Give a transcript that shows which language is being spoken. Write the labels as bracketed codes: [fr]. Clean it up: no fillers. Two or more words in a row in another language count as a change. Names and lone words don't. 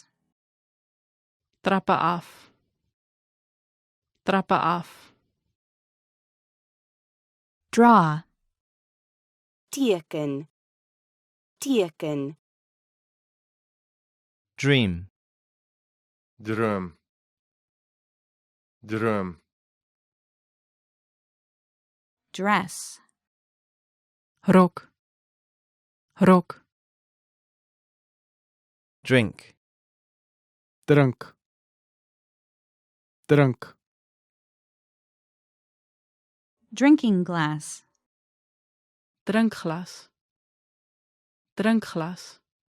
[af] Trappe af. Trappe af. [en] Draw. [af] Teken. Teken. [en] Dream. [af] Droom. Droom. [en] Dress. [af] Rok. Rok. [en] Drink. [af] Drink. Drink. [en] Drinking glass. [af] Drinkglas. Drinkglas.